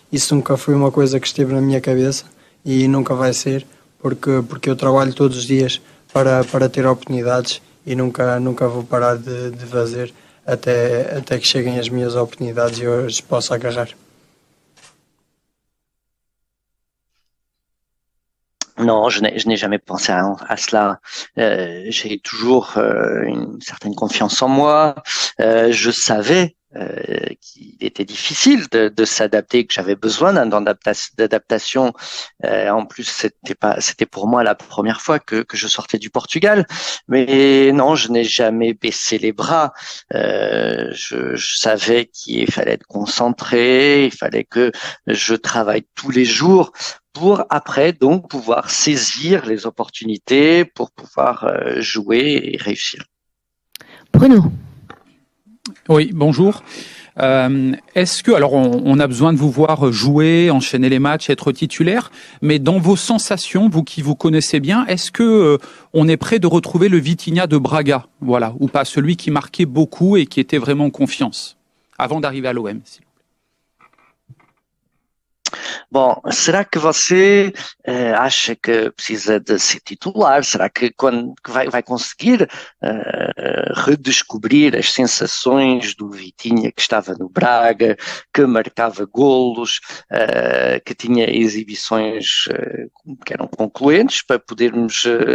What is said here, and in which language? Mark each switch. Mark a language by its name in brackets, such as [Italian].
[Portuguese] Isso nunca foi uma coisa que esteve na minha cabeça e nunca vai ser, porque eu trabalho todos os dias para ter oportunidades e nunca vou parar de fazer até que cheguem as minhas oportunidades e eu as possa agarrar. [French] Non, je n'ai jamais pensé à cela. J'ai toujours une certaine confiance en moi. Je savais qu'il était difficile de s'adapter, que j'avais besoin d'un temps d'adaptation. En plus, c'était pour moi la première fois que je sortais du Portugal. Mais non, je n'ai jamais baissé les bras. Je savais qu'il fallait être concentré, il fallait que je travaille tous les jours pour après donc pouvoir saisir les opportunités, pour pouvoir jouer et réussir. Bruno. Oui, bonjour. Est-ce que, alors on a besoin de vous voir jouer, enchaîner les matchs, être titulaire, mais dans vos sensations, vous qui vous connaissez bien, est-ce que on est prêt de retrouver le Vitinha de Braga, voilà, ou pas, celui qui marquait beaucoup et qui était vraiment en confiance, avant d'arriver à l'OM? [Portuguese] Bom, será que você acha que precisa de ser titular? Será que quando que vai conseguir redescobrir as sensações do Vitinha que estava no Braga, que marcava golos, que tinha exibições que eram concluentes para podermos...